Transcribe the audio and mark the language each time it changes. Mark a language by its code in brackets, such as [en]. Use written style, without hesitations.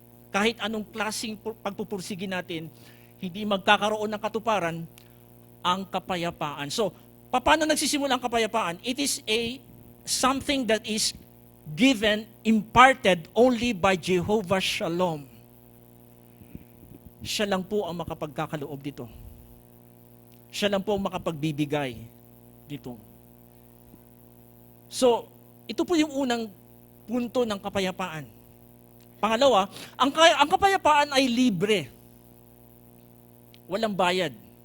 [tl] Kahit anong klaseng pagpupursige natin, hindi magkakaroon ng katuparan ang kapayapaan. So, paano nagsisimula ang kapayapaan? [en] It is something that is given, imparted only by Jehovah Shalom. [tl] Siya lang po ang makapagkakaloob dito. Siya lang po ang makapagbibigay dito. So, ito po yung unang punto ng kapayapaan. Pangalawa, ang kapayapaan ay libre. Walang bayad.